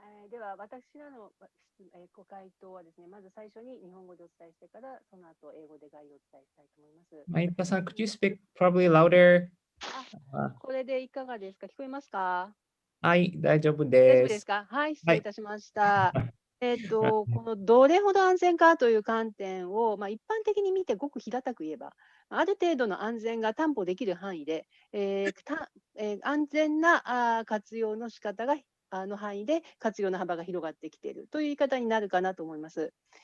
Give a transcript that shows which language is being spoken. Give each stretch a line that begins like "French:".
Japanese: では私らのご回答はですね、まず最初に日本語でお伝えしてから、その後英語で概要をお伝えしたいと思います。
English: Maita-san, could you speak probably louder?
Japanese: これでいかがですか？聞こえますか？はい、大丈夫大丈です。夫ですか？はい、失礼いたしました。このどれほど安全かという観点を、一般的に見てごく平たく言えば、ある程度の安全が担保できる範囲で、安全な活用の仕方がの範囲で活用の幅が広がってきているという言い方になるかなと思います。